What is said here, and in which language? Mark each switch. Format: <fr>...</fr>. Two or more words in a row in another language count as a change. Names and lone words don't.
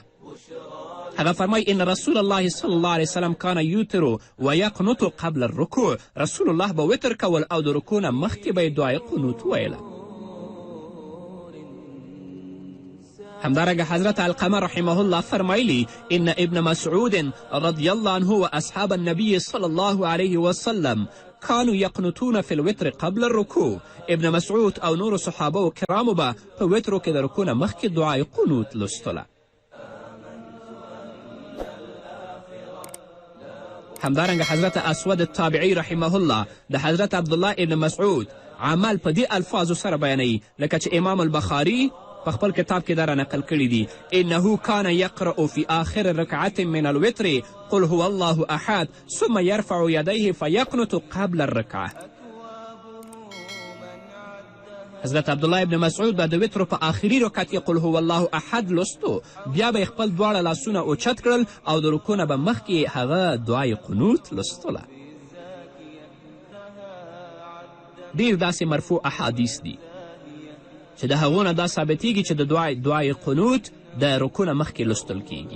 <ps>هغه فرمای</ps> <ar>ان رسول الله صلی الله علیه وسلم کان یوتر ویقنط قبل الرکوع.</ar> <ps>رسول الله به وتر کول او د رکوع نه مخکې به یې دعای قنوت ویله. همدارنګه حضرت علقمه رحمه الله فرمایلی</ps> <ar>ان ابن مسعود رضی الله عنه و اصحاب النبی صلی الله علیه وسلم كانوا يقنطون في الوتر قبل الركوع.</ar> <ps>ابن مسعود او نورو صحابه و کرامو به په وترو کې د رکوع نه مخکې دعای قنوت لوستله. همدارنګه حضرت اسود التابعي</ps> <ar>رحمه الله</ar> <ps>د حضرت عبدالله ابن مسعود عمل په دې الفاظو سره بیانوي لکه چې امام البخاري په خپل کتاب کې دا را نقل کړي دي</ps> <ar>انه کان یقرأ فی آخر رکعت من الوتر قل هو الله احد ثم یرفع یدیه فیقنط قبل الرکعه.</ar> <ps>حضرت عبدالله ابن مسعود به د وترو په آخري رکعت کې</ps> <ar>قل هو الله احد</ar> <ps>لوستو، بیا به خپل دواړه لاسونه اوچت کړل او د رکوع نه به مخکې هغه دعای قنوت لوستله. ډېر داسې مرفوع احادیث دي چې د هغو نه دا ثابتیږي چې د دعای قنوت د رکوع نه مخکې لوستل کیږي.</ps>